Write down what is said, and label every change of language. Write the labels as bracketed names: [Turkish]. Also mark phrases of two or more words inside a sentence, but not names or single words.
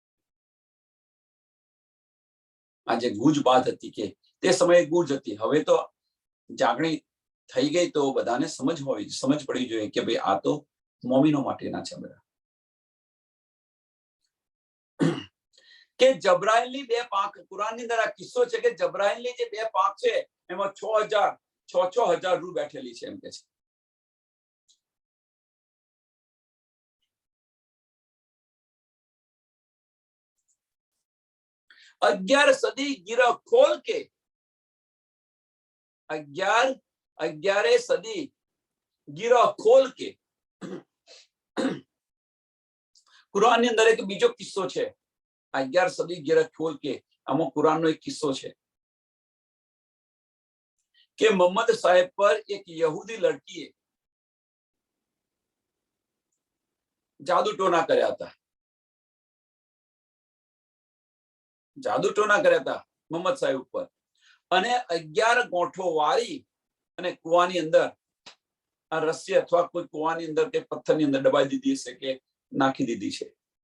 [Gujarati] આ જે ગુજ બાત હતી કે તે સમયે ગુજ હતી, હવે તો જાગણી થઈ ગઈ તો બધાને સમજ પડી જોઈએ કે ભાઈ આ તો મોમીનો માટેના છે બધા. કે જબ્રાઈલની બે પાંખ, કુરાનની અંદર આ કિસ્સો છે કે જબ્રાઈલની જે બે પાંખ છે એમાં 6,000 રૂહ બેઠેલી છે એમ કે છે. [Hindi] अग्यार सदी गिरह खोल के 11 सदी गिरह खोल के [Gujarati] કુરાન ની અંદર એક બીજો કિસ્સો છે. 11 [Hindi] सदी गिरह खोल के [Gujarati] આમાં કુરાનનો એક કિસ્સો છે કે મોહમ્મદ સાહેબ પર એક યહૂદી લડકીએ જાદુ ટોના કર્યા હતા. મોહમ્મદ સાહેબ ઉપર, અને 11 ગોઠો વાળી અને કુવાની અંદર આ રસ્સી અથવા કોઈ કુવાની અંદર કે પથ્થરની અંદર દબાઈ દીધી છે કે નાખી દીધી છે.